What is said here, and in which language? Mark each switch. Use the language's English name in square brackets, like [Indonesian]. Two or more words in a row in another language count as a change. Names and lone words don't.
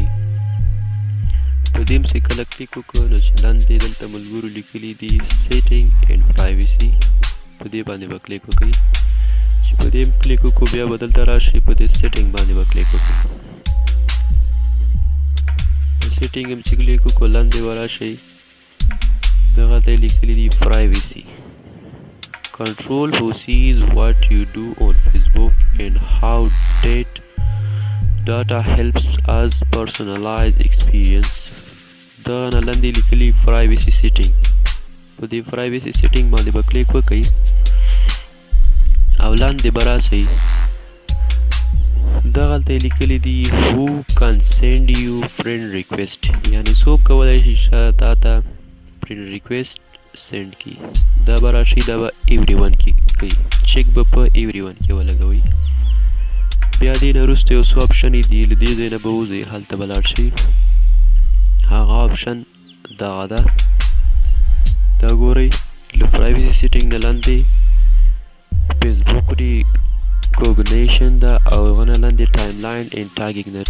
[Pashto] په دې چې کله کلیک وکړو نو چې لاندې دلته ملګرو لیکلي دي [English] setting and privacy, [Pashto] په دې باندې به کلیک وکئ. چې په دې کلیک وکړو بیا به دلته راشئ، په دې سیټینګ باندې به کلیک وکړو. په سیټینګ هم چې کلیک وکړو لاندې به راشئ، دغه ته لیکلي دي پرایوسي. [English] Control who sees what you do on Facebook and how data helps us personalize experience. [Pashto] دا نه لاندې لیکلي [English] privacy setting، [Pashto] په دې [English] privacy setting [Pashto] باندې به کلیک وکئ او لاندې به راسئ. دغلته لیکلي دي [English] who can send you friend request، [Pashto] یعنی څوک کولی شي تا ته [English] friend request [Pashto] سینډ کی. دا به راشي، دا به [English] every one [Pashto] کې کوي، چیک به په [English] every one [Pashto] کې ولګوئ. بیا دې نه وروسته یو څو آپشنې دي، له دې ځای نه به وځئ، هلته به لاړ شئ. هغه آپشن دغه ده، دا ګورئ له [English] privacy setting [Pashto] نه لاندې فیسبوک ریکوګنیشن ده او هغه نه لاندې [English] timeline and tagging [Pashto] ده.